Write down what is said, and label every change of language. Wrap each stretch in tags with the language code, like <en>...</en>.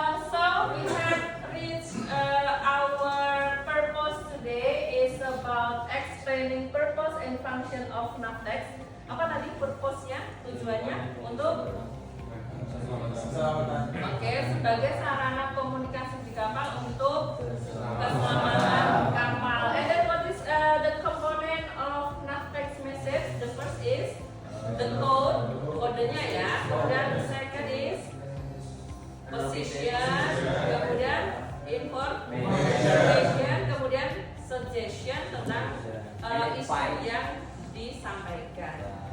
<en>So we have reached our purpose today is about explaining purpose and function of Navtex.</en> <id>Apa tadi purpose-nya? Tujuannya untuk sebagai sarana komunikasi di kapal untuk keselamatan kapal.</id> <en>And then what is the component of Navtex message? The first is the code,</en> <id>kodenya ya. Kemudian</id> <en>the second is position,</en> <id>kemudian information, kemudian suggestion tentang isu yang disampaikan.</id>